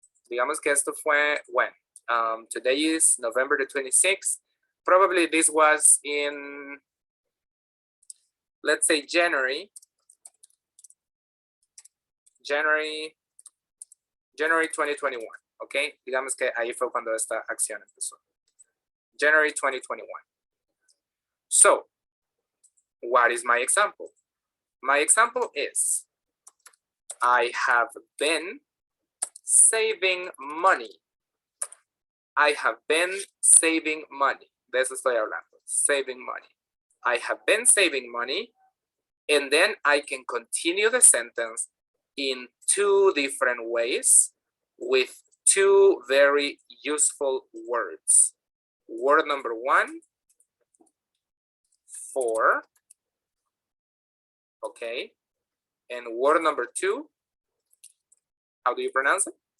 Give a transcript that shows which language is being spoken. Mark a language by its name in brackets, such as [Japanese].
[Spanish] Digamos que esto fue [English] when? Today is November the 26th. Probably this was in, let's say, January 2021. Okay. [Spanish] Digamos que ahí fue cuando esta acción empezó. [English] January 2021. So, what is my example? My example is, I have been saving money. I have been saving money. [Spanish] De eso estoy hablando, [English] saving money. I have been saving money, and then I can continue the sentence in two different ways with two very useful words. Word number one, for, okay, and word number two, how do you pronounce it?